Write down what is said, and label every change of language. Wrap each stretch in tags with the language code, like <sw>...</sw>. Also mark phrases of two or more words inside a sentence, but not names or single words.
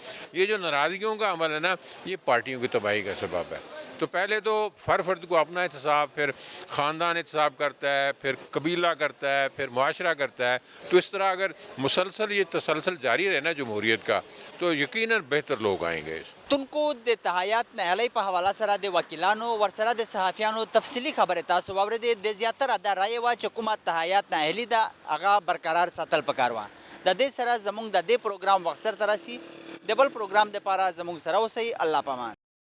<ur>یہ جو ناراضگیوں کا عمل ہے نا، یہ پارٹیوں کی تباہی کا سبب ہے. تو پہلے تو فرد کو اپنا احتساب، پھر خاندان احتساب کرتا ہے، پھر قبیلہ کرتا ہے، پھر معاشرہ کرتا ہے. تو اس طرح اگر مسلسل یہ تسلسل جاری رہے نا جمہوریت کا تو یقیناً بہتر لوگ آئیں گے.</ur> <ps>تن کو د تحایات نااهلۍ په حواله سره د وکیلانو ورسره د صحافیانو تفصیلی خبره تاسو واورېدې. د زیاتره دا رایه وه چې کومه تحایات نااهلي ده هغه برقرار ساتل پکار وه. د دې سره زموږ د دې پروګرام وخت سرته راسي. د بل پروګرام دپاره زموږ سره اوسئ. الله پامان.</ps>